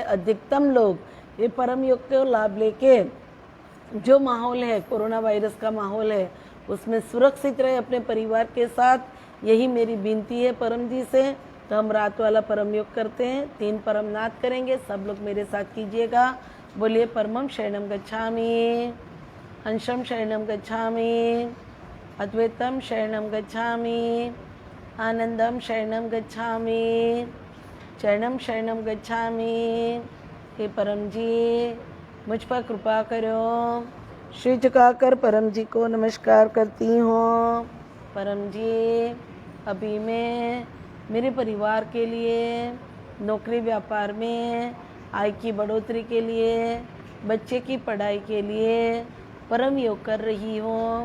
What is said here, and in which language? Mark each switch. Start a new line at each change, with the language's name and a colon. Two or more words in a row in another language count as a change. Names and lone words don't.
Hindi: अधिकतम लोग ये परम योग को लाभ लेके जो माहौल है, कोरोना वायरस का माहौल है, उसमें सुरक्षित रहे अपने परिवार के साथ। यही मेरी विनती है परम जी से। तो हम रात वाला परम योग करते हैं, 3 परमनाद करेंगे, सब लोग मेरे साथ कीजिएगा।
Sanskrit: बोलिए परमम शरणम गच्छामि, अंशम शरणम गच्छामि, अद्वैतम शरणम गच्छामि, आनंदम शरणम गच्छामि, चरणम शरणम गच्छामि।
Hindi: हे परम जी मुझ पर कृपा करो। श्री झुकाकर परम जी को नमस्कार करती हूँ। परम जी अभी मैं मेरे परिवार के लिए, नौकरी व्यापार में आय की बढ़ोतरी के लिए, बच्चे की पढ़ाई के लिए परम योग कर रही हूँ।